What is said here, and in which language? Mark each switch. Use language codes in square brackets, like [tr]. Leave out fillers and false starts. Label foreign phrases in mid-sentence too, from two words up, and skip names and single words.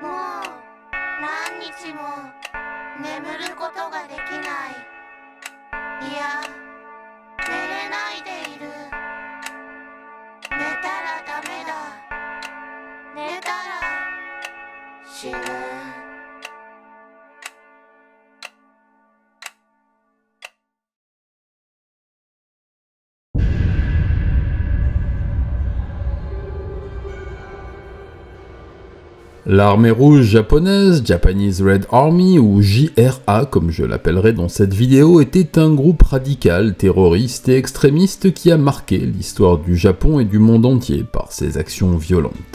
[ja] もう何日も眠ることができない。いや、寝れないでいる。寝たらダメだ。寝たら死ぬ。 [fr] L'armée rouge japonaise, [en] Japanese Red Army, [fr] ou JRA comme je l'appellerai dans cette vidéo, était un groupe radical, terroriste et extrémiste qui a marqué l'histoire du Japon et du monde entier par ses actions violentes.